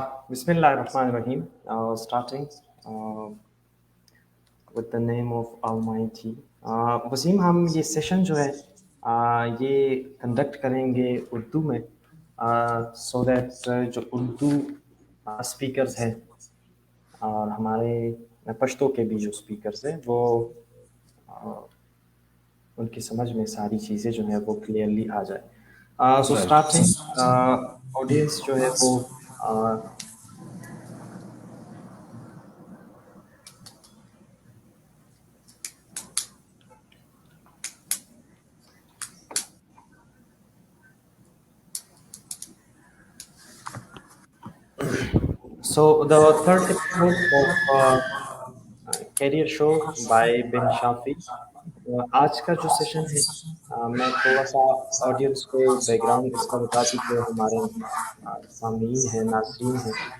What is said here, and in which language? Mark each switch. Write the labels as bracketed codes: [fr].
[ar] Bismillah ar-Rahman ar-Rahim. [en] Starting with the name of Almighty. [ur] Wasim, ہم یہ session جو ہے یہ کنڈکٹ کریں گے اردو میں سو دیٹ جو اردو اسپیکرز ہیں اور ہمارے پشتو کے بھی جو اسپیکرز ہیں وہ ان کی سمجھ میں ساری چیزیں جو ہیں وہ کلیئرلی آ جائے. سو [en] Right. [ur] اسٹارٹنگ آڈینس جو ہے وہ [en] So the third episode of Career Show by Ben Shafi. [ur] آج کا جو سیشن ہے میں تھوڑا سا آڈینس کو بیک گراؤنڈ اس کا بتا دوں کہ ہمارے سامعین ہیں، ناظرین ہیں.